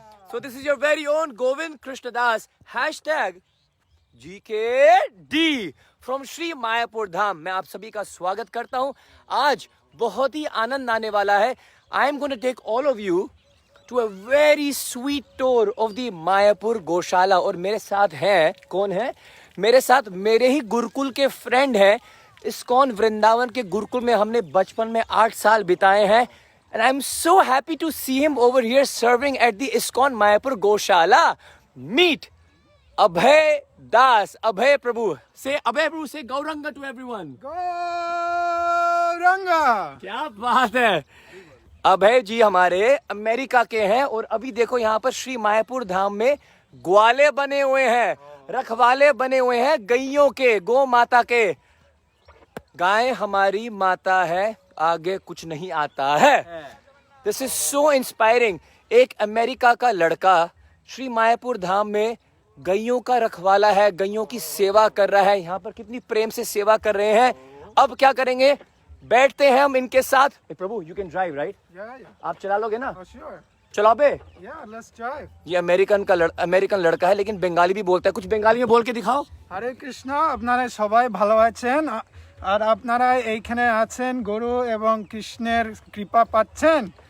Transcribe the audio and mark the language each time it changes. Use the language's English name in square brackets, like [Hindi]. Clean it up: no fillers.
[English] So this is your very own Govind Krishnadas hashtag GKD from Shri Mayapur Dham. [Hindi] मैं आप सभी का स्वागत करता हूँ। आज बहुत ही आनंद आने वाला है। [English] I am going to take all of you to a very sweet tour of the Mayapur gaushala. [Hindi] और मेरे साथ हैं, कौन है मेरे साथ? मेरे ही गुरुकुल के फ्रेंड हैं। इस्कॉन वृंदावन के गुरुकुल में हमने बचपन में 8 साल बिताए हैं। [English] And I'm so happy to see him over here serving at the ISKCON Mayapur Goshala. Meet Abhay Das. Abhay Prabhu. Say Abhay Prabhu, say Gauranga to everyone. [Hindi] Gauranga. क्या बात है। अभय जी हमारे अमेरिका के हैं और अभी देखो यहाँ पर श्री मायापुर धाम में ग्वाले बने हुए हैं, रखवाले बने हुए हैं गैयों के, गौ माता के। गाय हमारी माता है, आगे कुछ नहीं आता है। [English] This is so inspiring. [Hindi] एक अमेरिका का लड़का श्री मायापुर धाम में गैयों का रखवाला है, गैयों की सेवा कर रहा है। यहाँ पर कितनी प्रेम से सेवा कर रहे हैं। अब क्या करेंगे, बैठते हैं हम इनके साथ। प्रभु [English] You can drive right? [Hindi] आप चला लोगे ना? चलाओ बे। ये अमेरिकन लड़का है लेकिन बंगाली भी बोलता है। कुछ बंगाली में बोल के दिखाओ। [Bangla] हरे कृष्णा, আপনারা সবাই ভালো আছেন আর আপনারা এইখানে আছেন গরু এবং কৃষ্ণের কৃপা পাচ্ছেন।